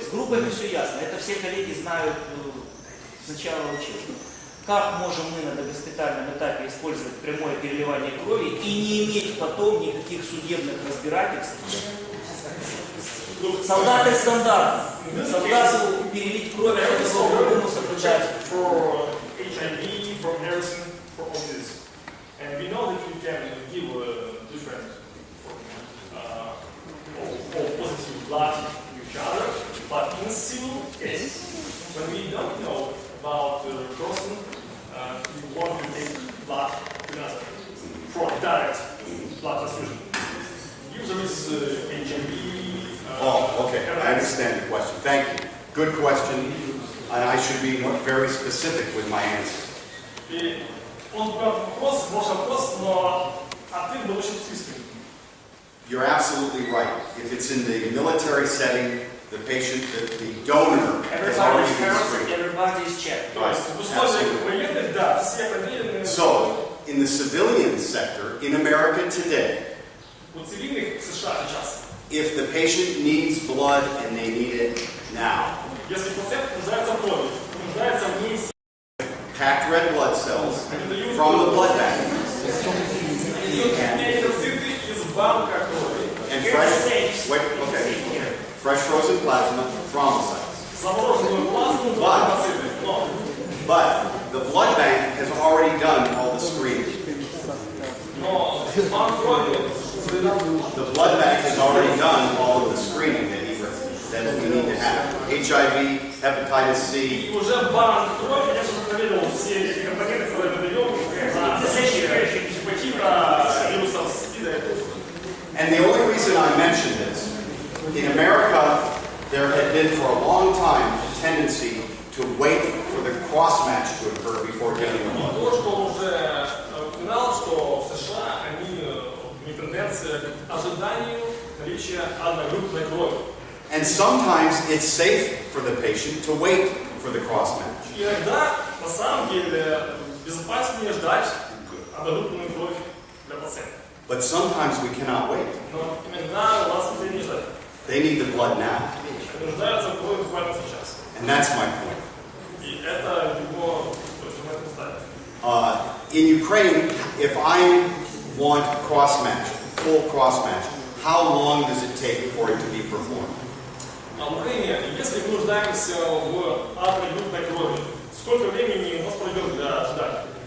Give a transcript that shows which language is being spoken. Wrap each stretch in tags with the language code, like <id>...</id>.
<ru>С группами все ясно, это все коллеги знают с начала учебы. Как можем мы на госпитальном этапе использовать прямое переливание крови и не иметь потом никаких судебных разбирательств? Солдаты стандартно. Солдату перелить кровь, это по-другому соблюдать.</ru> <en>For HIV, for medicine, for all this. And we know that we can give different or positive blood to each other, but in civil case, when we don't know about the person, we want to take blood to another for direct blood transfusion. Usually it's HIV. Oh, okay. I understand the question. Thank you. Good question. And I should be very specific with my answer.</en> <ru>И он вопрос, ваш вопрос, но ответ был очень специфичный.</ru> <en>You're absolutely right. If it's in the military setting, the patient, the donor has already been screened. Everybody's checked.</en> <ru>То есть в условиях военных, да, все проверены.</ru> <en>So, in the civilian sector, in America today,</en> <ru>У цивильных в США сейчас,</ru> <en>if the patient needs blood and they need it now,</en> <ru>если пациент нуждается в крови, нуждается в ней,</ru> <en>packed red blood cells from the blood bank</en> <ru>эритроциты из банка крови,</ru> <en>and fresh frozen plasma, thrombocytes.</en> <ru>замороженную плазму, тромбоциты.</ru> <en>But the blood bank has already done all the screening.</en> <ru>Но банк крови,</ru> <en>The blood bank has already done all of the screening that we need to have. HIV, hepatitis C.</en> <ru>и уже банк крови, я же проверил все эти компоненты, которые мы даем, на наличие гепатита, вирусов СПИДа.</ru> <en>And the only reason I mention this, in America, there had been for a long time a tendency to wait for the cross-match to occur before giving the blood.</en> <ru>То, что он уже упоминал, что в США они имеют тенденцию к ожиданию наличия одногруппной крови.</ru> <en>And sometimes it's safe for the patient to wait for the cross-match.</en> <ru>И иногда, на самом деле, безопаснее ждать одногруппную кровь для пациента.</ru> <en>But sometimes we cannot wait.</en> <ru>Но иногда у нас не ждать.</ru> <en>They need the blood now.</en> <ru>Они нуждаются в крови буквально сейчас.</ru> <en>And that's my point.</en> <ru>И это его, то есть, мы это ставим.</ru> <en>In Ukraine, if I want cross-match, full cross-match, how long does it take for it to be performed?</en> <ru>А в Украине, если мы нуждаемся в одногруппной крови, сколько времени у нас пройдет для ожидания?</ru>